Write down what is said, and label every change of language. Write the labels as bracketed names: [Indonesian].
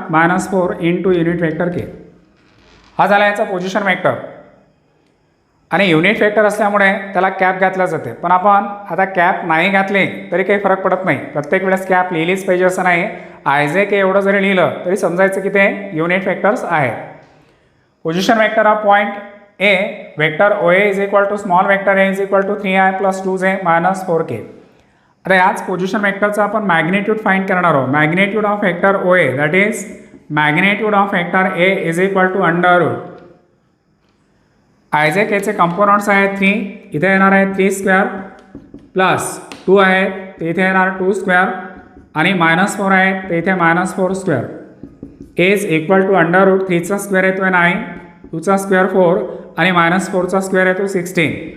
[Marathi] -4 into unit vector के. हा झाला याचा पोझिशन वेक्टर. आणि युनिट वेक्टर असल्यामुळे त्याला कॅप घातला जाते. पण आपण आता कॅप नाही घातले तरी काही फरक पडत नाही. प्रत्येक वेळेस कॅप लिहिलीच पाहिजे असं नाही. आयजे के एवढं जरी लिहिलं तरी समजायचं की ते युनिट वेक्टर्स आहेत. [English] Position vector of point A vector O A is equal to small vector A is equal to 3i + 2j - 4k. [Marathi] आता याच पोझिशन वेक्टरचा आपण मॅग्नेट्यूड फाइंड करणार आहोत. [English] magnitude of vector O A that is magnitude of vector A is equal to √ [Marathi] I जे केचे components आहेत 3. इथे येणार आहे 3² प्लस 2 आहे ते इथे येणार 2² आणि -4 आहे ते इथे -4² [English] is equal to [Marathi] √ 3चा स्क्वेअर येतो 9, 2चा स्क्वेअर 4 आणि -4चा स्क्वेअर येतो 16.